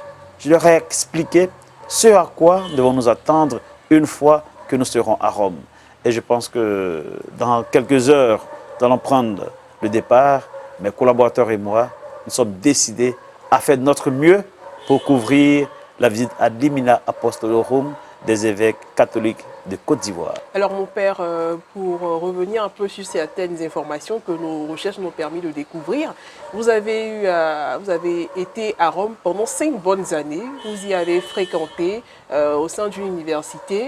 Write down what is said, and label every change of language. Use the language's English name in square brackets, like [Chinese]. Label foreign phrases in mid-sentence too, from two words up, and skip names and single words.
[French] Je leur ai expliqué ce à quoi devons nous attendre une fois que nous serons à Rome. Et je pense que dans quelques heures, nous allons prendre le départ. Mes collaborateurs et moi, nous sommes décidés à faire de notre mieux pour couvrir la visite [Latin] ad limina apostolorum [French] des évêques catholiques de Côte d'Ivoire. Alors mon père, pour revenir un peu sur certaines informations que nos recherches nous ont permis de découvrir, vous avez été à Rome pendant 5 bonnes années. Vous y avez fréquenté au sein d'une université.